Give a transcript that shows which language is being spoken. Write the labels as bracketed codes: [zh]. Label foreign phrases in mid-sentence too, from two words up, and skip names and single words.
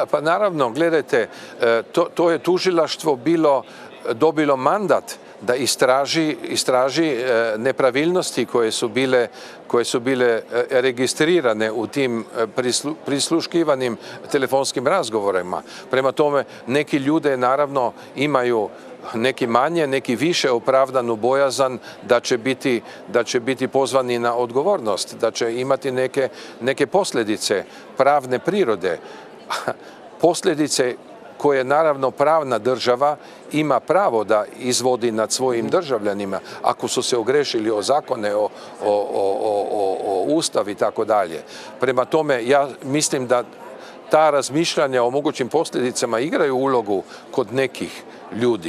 [sr] Па наравно, гледајте, тоа тужилаштво добило мандат да истражи неправилности кои су биле регистриране у тим прислушкиваним телефонским разговорima. Према томе, неки људе наравно имају неки мање, неки више оправдану бојазан да ќе бити позвани на одговорност, да ќе имати неке последице правне природе. Последице koje naravno pravna država ima pravo da izvodi nad svojim državljanima ako su se ogrešili o zakone, o ustav i tako dalje. Prema tome, ja mislim da ta razmišljanja o mogućim posljedicama igraju ulogu kod nekih ljudi.